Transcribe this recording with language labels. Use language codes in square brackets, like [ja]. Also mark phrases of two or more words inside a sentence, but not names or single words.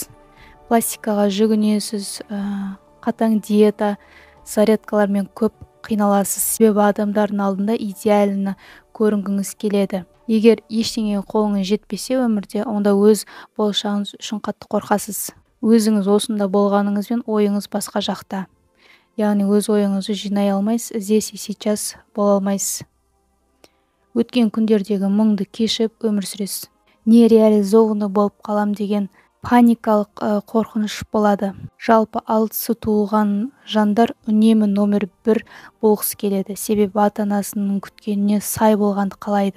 [kk] Пластикаға жүгінесіз, қатаң диета, зарядкалармен көп қиналасыз. Себебі адамдардың алдында идеалына көрінгіңіз келеді. Егер ештеңеге қолыңыз жетпесе өмірде, онда өз болашағыңыз үшін қатты қорқасыз. Өзіңіз осында болғаныңызбен ойыңыз басқа жақта. Яғни өз ойыңызды жинай алмайсыз, [ru] здесь и сейчас [kk] бола алмайсыз. Өткен күндердегі мұңды кешіп өмір сүресіз. Нереализованы болып қалам деген паникалық қорқыныш болады. Жалпы 6 туылған жандар үнемі номер 1 болғысы келеді. Себебі ата-анасының күткеніне сай болғанды қалайды.